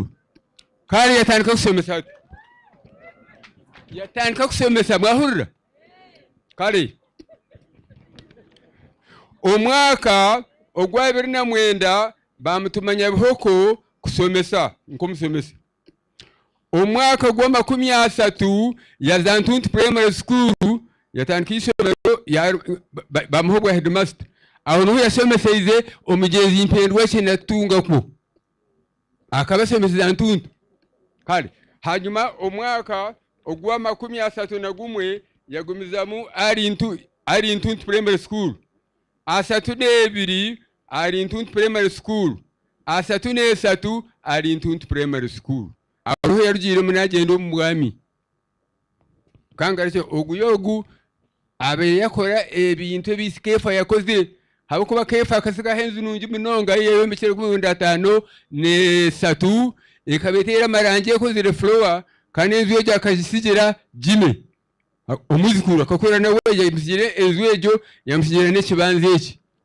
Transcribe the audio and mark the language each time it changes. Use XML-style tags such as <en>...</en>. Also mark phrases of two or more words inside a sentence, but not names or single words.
<nyn>Kale yatandika kusomesa, mwahurira? Kale omwaka ogwa 2009 bamutumanya Bihoko kusomesa nk'omusomesa. Omwaka gwa 30 yaza Ntuntu Primary School yatandika isomero bamuhobwa headmaster. Aho niho yasomeseize omugezi mpendwa kyenatungako akabasomeseza Ntuntu. Kale hanyuma omwaka ogwa 31 yagumizamu ali Ntuntu Primary School. 32 ali Ntuntu Primary School. 33 ali Ntuntu Primary School. Aho yarugire munagenda omubwami. Kangaritse oguyogu abe yakora ebintu ebisikefa yakoze. Habukuba Keefa akasiga henzu nungi munonga yeyombekere ku 53 ekabetera maranje yakozire floor kandi enzu ejo akazisigira Jime. Omuzikuru akakorera nawe yamusigire enzu ejo yamusigire n'ekibanza eki.</nyn>